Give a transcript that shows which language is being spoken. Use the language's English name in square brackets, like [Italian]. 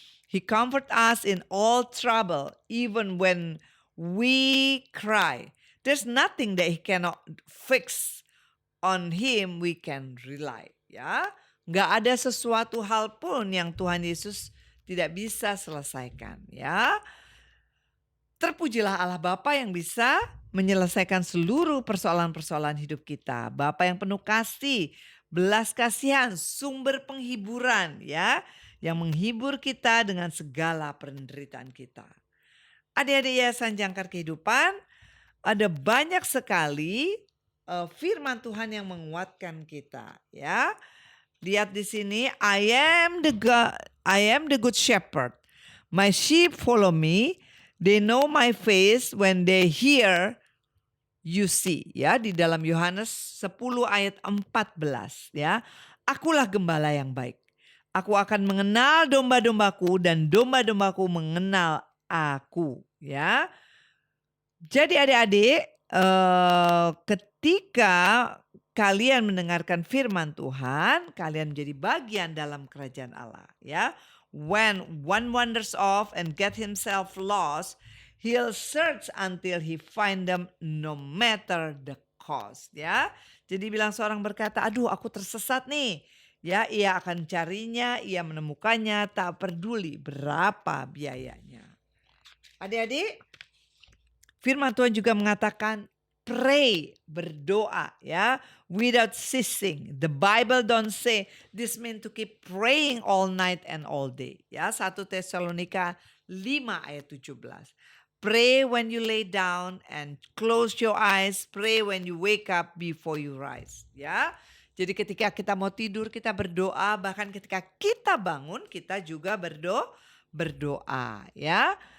[English] He comfort us in all trouble, even when we cry. There's nothing that He cannot fix. On Him we can rely. [Indonesian] Ya, nggak ada sesuatu hal pun yang Tuhan Yesus tidak bisa selesaikan. Ya, terpujilah Allah Bapa yang bisa menyelesaikan seluruh persoalan-persoalan hidup kita. Bapa yang penuh kasih, belas kasihan, sumber penghiburan ya, yang menghibur kita dengan segala penderitaan kita. Adik-adik Yayasan Jangkar Kehidupan, ada banyak sekali firman Tuhan yang menguatkan kita ya. Lihat di sini, [English] I am the good shepherd. My sheep follow me. They know my face when they hear you see. [Indonesian] Ya, di dalam Yohanes 10 ayat 14 ya. Akulah gembala yang baik. Aku akan mengenal domba-dombaku dan domba-dombaku mengenal aku ya. Jadi adik-adik, ketika kalian mendengarkan firman Tuhan, kalian menjadi bagian dalam kerajaan Allah ya. [English] When one wanders off and get himself lost, he'll search until he find them no matter the cost ya. [Indonesian] Jadi bilang seorang berkata, aduh aku tersesat nih. Ya, ia akan carinya, ia menemukannya, tak peduli berapa biayanya. Adik-adik, firman Tuhan juga mengatakan pray, berdoa ya, [English] without ceasing. The Bible don't say this mean to keep praying all night and all day. [Indonesian] Ya, 1 Tesalonika 5 ayat 17. [English] Pray when you lay down and close your eyes. Pray when you wake up before you rise. [Indonesian] Ya, jadi ketika kita mau tidur kita berdoa, bahkan ketika kita bangun kita juga berdoa ya.